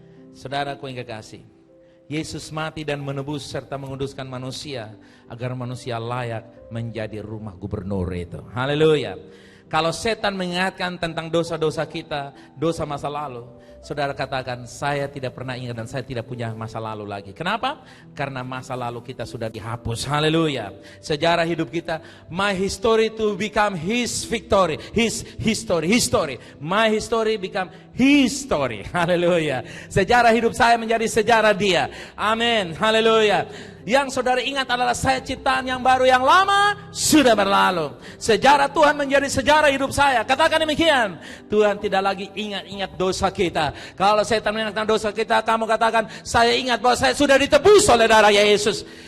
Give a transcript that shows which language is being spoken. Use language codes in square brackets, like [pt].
[id] Saudaraku yang kekasih, Yesus mati dan menebus serta menguduskan manusia agar manusia layak menjadi rumah gubernur itu. Haleluya. Kalau setan mengingatkan tentang dosa-dosa kita, dosa masa lalu, saudara katakan, saya tidak pernah ingat dan saya tidak punya masa lalu lagi. Kenapa? Karena masa lalu kita sudah dihapus. Haleluya. Sejarah hidup kita, [en] my history to become his victory. His history. My history become his story. [id] Haleluya. Sejarah hidup saya menjadi sejarah dia. Amin. Haleluya. Yang saudara ingat adalah saya ciptaan yang baru, yang lama sudah berlalu. Sejarah Tuhan menjadi sejarah hidup saya. Katakan demikian. Tuhan tidak lagi ingat-ingat dosa kita. Kalau setan mengingatkan dosa kita, kamu katakan, saya ingat bahwa saya sudah ditebus oleh darah Yesus.